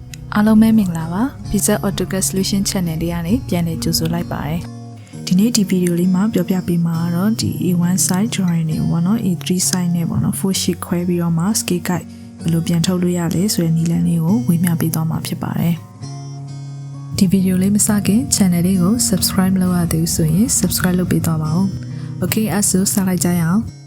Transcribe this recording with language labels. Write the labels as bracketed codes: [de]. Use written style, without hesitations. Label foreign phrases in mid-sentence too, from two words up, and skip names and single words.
[my] အားလုံးပဲမင်္ဂလာပါ Pizza AutoCAD Solution Channel လေးကနေပြန်လည်ကြိုဆိုလိုက်ပါတယ်ဒီနေ့ဒီဗီဒီယိုလေးမှာပြောပြပေးမှာတော့ဒီ [en] A1 size drawing [my] တွေပေါ့နော် [en] A3 size [my] နဲ့ပေါ့နော် 4 sheet ခွဲပြီးတော့မှ [en] scale guide [my] ဘယ်လိုပြန်ထုတ်လို့ရလဲဆိုတဲ့နည်းလမ်းလေးကိုဝေမျှပေးသွားမှာဖြစ်ပါတယ်ဒီဗီဒီယိုလေးမစခင် channel လေးကို subscribe လုပ်ရသေးဆိုရင် subscribe လုပ်ပေးသွားပါဦး Okay အဲ့ဆိုစလိုက်ကြရအောင်